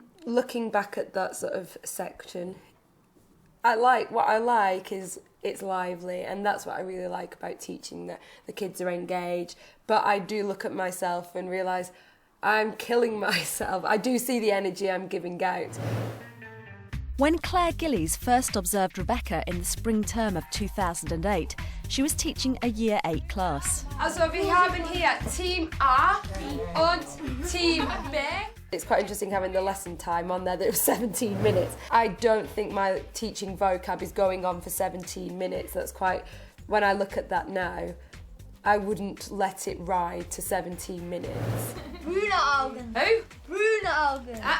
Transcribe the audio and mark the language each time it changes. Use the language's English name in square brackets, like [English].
[English] Looking back at that sort of section, what I like is it's lively, and that's what I really like about teaching, that the kids are engaged. But I do look at myself and realise I'm killing myself. I do see the energy I'm giving out. When Claire Gillies first observed Rebecca in the spring term of 2008, she was teaching a Year 8 class. [German] Also, wir haben hier Team A und Team B. [English] It's quite interesting having the lesson time on there that it was 17 minutes. I don't think my teaching vocab is going on for 17 minutes. That's quite, when I look at that now, I wouldn't let it ride to 17 minutes. [German] Brune Augen. [English] Who? [German] Brune Augen.